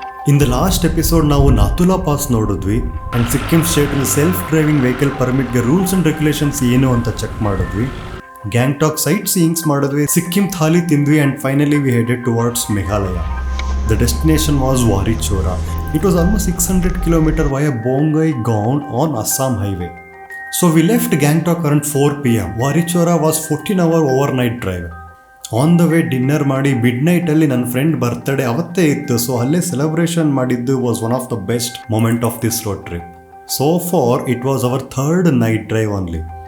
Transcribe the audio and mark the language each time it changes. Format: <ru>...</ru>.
<en>in the last episode</en> <kn>ನಾವು Nathu La pass ನೋಡಿದ್ವಿ and Sikkim ಸ್ಟೇಟಲ್ಲಿ self driving vehicle ಪರ್ಮಿಟ್ಗೆ rules and regulations ಏನು ಅಂತ ಚೆಕ್ ಮಾಡಿದ್ವಿ. ಗ್ಯಾಂಗ್ಟಾಕ್ ಸೈಟ್ ಸೀಯಿಂಗ್ಸ್ ಮಾಡಿದ್ವಿ, ಸಿಕ್ಕಿಂ ಥಾಲಿ ತಿಂದ್ವಿ and</kn> <en>Finally we headed towards Meghalaya. The destination was Warichora. It was almost 600 km via Bongai Gaon on Assam highway. So we left Gangtok around 4 PM. Warichora was 14-hour overnight drive. On the way</en> <kn>dinner ಮಾಡಿ ಮಿಡ್ನೈಟಲ್ಲಿ ನನ್ನ friend birthday ಅವತ್ತೇ ಇತ್ತು.</kn> <en>so</en> <kn>ಅಲ್ಲೇ celebration ಮಾಡಿದ್ದು</kn> <en>Was one of the best moment of this road trip. So for it was our third night drive only.</en>